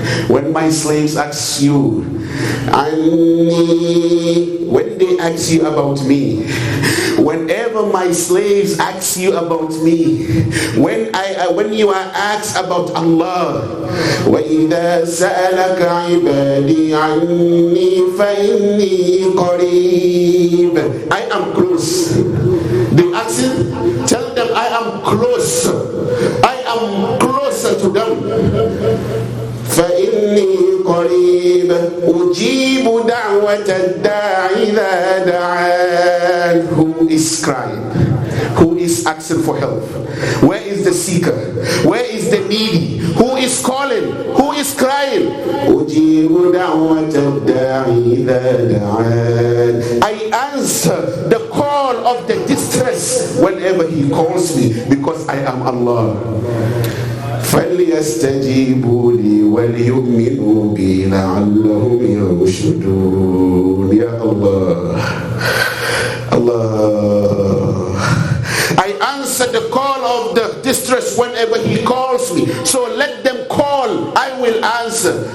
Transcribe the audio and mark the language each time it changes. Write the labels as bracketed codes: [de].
[en] When my slaves ask you [ar] عَنِّي, [en] when they ask you about me, whenever my slaves ask you about me, when you are asked about Allah, [ar] وَإِذَا سَأَلَكَ عِبَادِي عَنِّي فَإِنِّي قَرِيبٌ. [en] I am close. They ask him, tell them I am close. I am closer to them. [ar] فإني قريب أجيب دعوة الداع إذا دعان. [en] Who is crying? Who is asking for help? Where is the seeker? Where is the needy? Who is calling? Who is crying? [ar] أجيب دعوة الداع إذا دعان. [en] I answer the call of the distress whenever he calls me, because I am Allah. [ar] فَلْيَسْتَجِيبُوا لِي وَلْيُؤْمِنُوا بِي لَعَلَّهُمْ يَرْشُدُونَ. [en] Ya Allah, Allah, I answer the call of the distress whenever he calls me, so let them call, I will answer.